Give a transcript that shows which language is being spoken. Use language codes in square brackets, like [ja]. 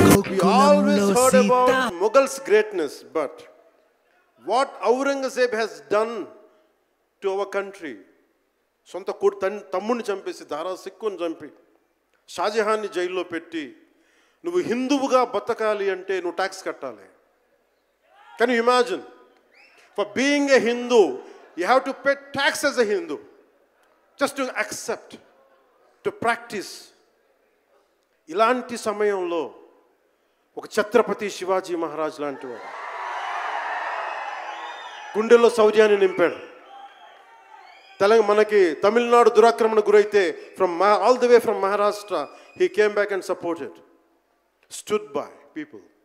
[en] We always heard about Mughals' greatness, but what Aurangzeb has done to our country, [te] సొంత తమ్ముడిని చంపేసి, దారా సిక్కుని చంపి, షాజహాన్ని జైల్లో పెట్టి, నువ్వు హిందువుగా బతకాలి అంటే నువ్వు ట్యాక్స్ కట్టాలి. [en] Can you imagine? For being a Hindu, you have to pay tax as a Hindu, just to accept, to practice. [te] ఇలాంటి సమయంలో ఒక ఛత్రపతి శివాజీ మహారాజ్ లాంటి వాడు గుండెల్లో శౌర్యాన్ని నింపాడు. మనకి తమిళనాడు దురాక్రమణ గురైతే [en] All the way from Maharashtra he came back and supported, stood by people.